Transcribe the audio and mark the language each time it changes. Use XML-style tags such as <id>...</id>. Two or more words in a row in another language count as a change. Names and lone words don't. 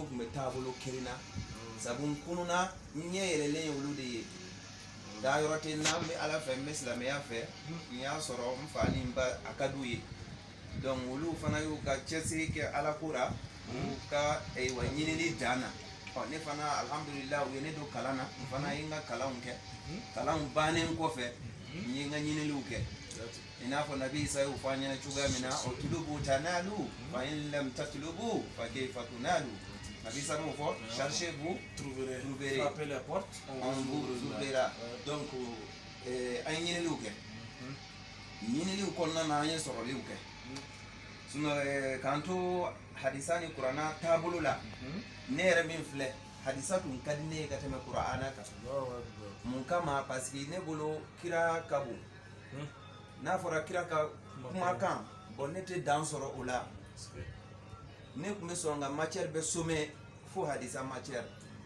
<bm>tun bɛ taabolo kelen na sabu n kununa n ɲɛ yɛlɛlen ye olu de ye nka yɔrɔ tɛ n na n bɛ ala fɛ n bɛ silamɛya fɛ n y'a sɔrɔ n fa ni n ba a ka d'u ye donc olu fana y'u ka cɛsiri kɛ ala ko la u ka ayiwa ɲinini dan na ne fana alhamdulillah u ye ne don kalan na n fana ye n ka kalanw kɛ kalanw bannen kɔfɛ n ye n ka ɲininiw kɛ i n'a fɔ nabi isa y'o fɔ an ɲɛna cogoya min na</bm> <ar>اطلبوا تنالوا فإن لم تطلبوا فكيف تنالوا</ar> <bm>nabi isa m'o fɔ</bm> <fr>cherchez-vous trouverez frappez la porte on vous ouvrira</fr> <bm>donc an ye ɲininiw kɛ ɲininiw kɔnɔna na an ye sɔrɔliw kɛ sinon k'an to hadisa ni kuranna taabolo la ne yɛrɛ min filɛ hadisa tun ka di ne ye ka tɛmɛ kuranna kan mun kama</bm> <fr>parce que</fr> <bm>ne bolo kira ka bon n'a fɔra kira ka kumakan bon ne tɛ dan sɔrɔ o la ne tun bɛ sɔn ka matière bɛ sommet fo hadisa matière</bm>